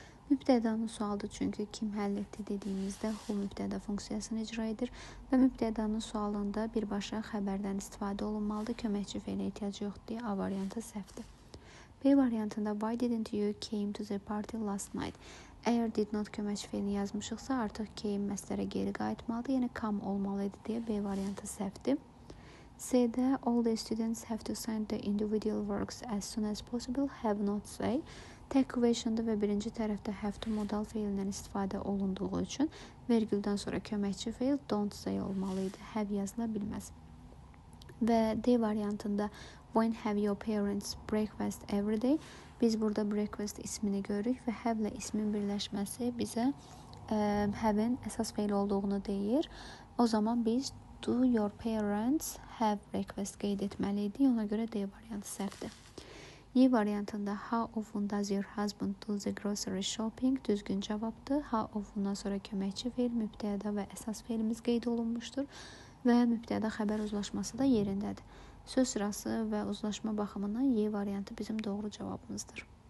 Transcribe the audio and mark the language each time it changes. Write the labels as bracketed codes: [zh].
[az] Mübtədanın sualdır çünkü kim həll etdi dediyimizdə who mübtəda funksiyasını icra edir və mübtədanın sualında birbaşa xəbərdən istifadə olunmalıdır. Köməkçi feilə ehtiyac yoxdur deyə A variantı səhvdir. B variantında [en] why didn't you came to the party last night? [az] Əgər did not köməkçi feilini yazmışıqsa artıq came məslərə geri qayıtmalıdır. Yəni come olmalıydı deyə B variantı səhvdir. C-də [en] all the students have to sign the individual works as soon as possible. Have not say. [az] Tək question'da və birinci tərəfdə have to modal feilindən istifadə olunduğu üçün vergüldən sonra köməkçi feil don't say olmalıydı. Have yazıla bilməz. Və D variantında [en] when have your parents breakfast every day? [az] Biz burada breakfast ismini görürük və have ilə ismin birləşməsi bizə have'in əsas feil olduğunu deyir. O zaman biz [en] do your parents have breakfast [az] qeyd etməliydik. Ona görə D variantı səhvdir. Y variantında [en] how often does your husband do the grocery shopping? [az] Düzgün cavabdır. How often'dan sonra köməkçi feil, mübtəda və əsas feilimiz qeyd olunmuşdur və mübtəda xəbər uzlaşması da yerindədir. Söz sırası və uzlaşma baxımından Y variantı bizim doğru cavabımızdır.